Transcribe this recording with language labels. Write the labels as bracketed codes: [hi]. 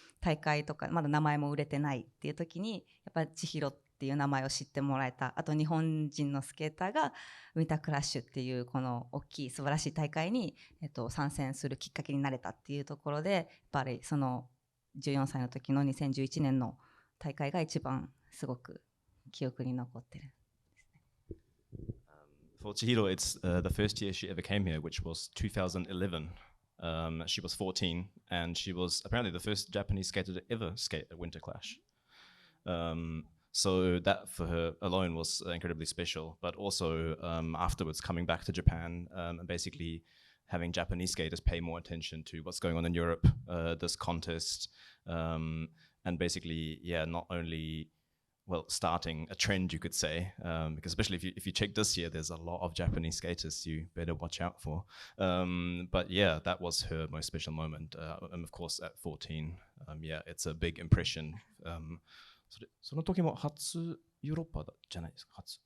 [ja] 大会とかまだ名前も売れてないっていう時にやっぱり千尋っていう名前を知ってもらえたあと日本人のスケーターがウィンタークラッシュっていうこの大きい素晴らしい大会に、参戦するきっかけになれたっていうところでやっぱりその14歳の時の2011年の大会が一番すごく記憶に残ってる。 [en] For Chihiro, it's the first year she ever came here, which was 2011. She was 14, and she was apparently the first Japanese skater to ever skate at Winterclash. So that for her alone was incredibly special. But also afterwards, coming back to Japan and basically having Japanese skaters pay more attention to what's going on in Europe, this contest, and basically, yeah, not only starting a trend, you could say, because especially if you check this year, there's a lot of Japanese skaters you better watch out for. But yeah, that was her most special moment. And of course, at 14, yeah, it's a big impression. [ja] その時も初ヨーロッパじゃないですか。